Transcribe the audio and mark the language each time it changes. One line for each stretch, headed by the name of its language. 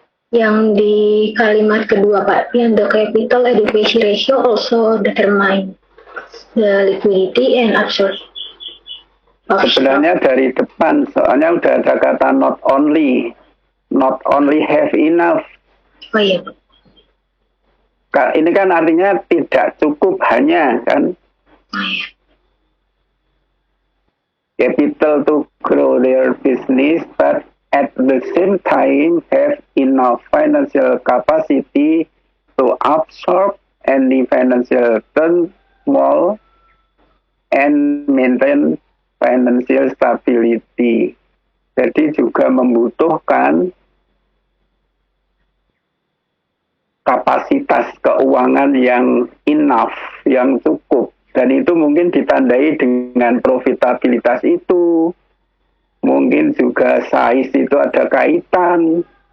Indonesian: Yang di kalimat kedua, Pak, yang
English: the capital adequacy ratio also determine the liquidity and absorption.
Indonesian: Sebenarnya dari depan, soalnya udah ada kata
English: not only have enough.
Indonesian: Oh iya, Pak. Ini kan artinya tidak cukup hanya kan. Oh iya.
English: Capital to grow their business, but at the same time have enough financial capacity to absorb any financial turmoil and maintain financial stability.
Indonesian: Jadi juga membutuhkan kapasitas keuangan yang enough, yang cukup. Dan itu mungkin ditandai dengan profitabilitas itu. Mungkin juga size itu ada kaitan.